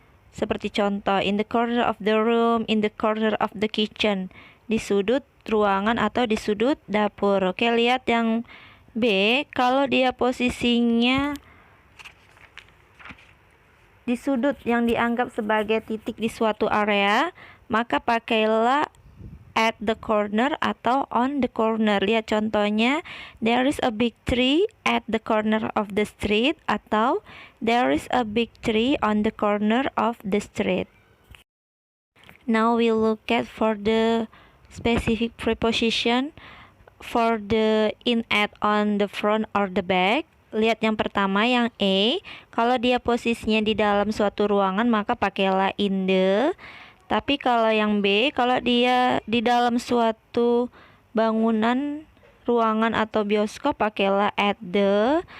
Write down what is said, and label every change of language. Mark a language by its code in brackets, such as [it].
[id] Seperti contoh, [en] in the corner of the room, in the corner of the kitchen. [id] Di sudut ruangan atau di sudut dapur. Oke, lihat yang B, kalau dia posisinya di sudut yang dianggap sebagai titik di suatu area, maka pakailah at the corner atau on the corner. Lihat contohnya, [en] there is a big tree at the corner of the street, atau there is a big tree on the corner of the street. Now we look at for the specific preposition for the in, at, on, the front or the back. [id] Lihat yang pertama, yang A, kalau dia posisinya di dalam suatu ruangan maka pakailah in the. Tapi kalau yang B, kalau dia di dalam suatu bangunan, ruangan atau bioskop, pakailah at the.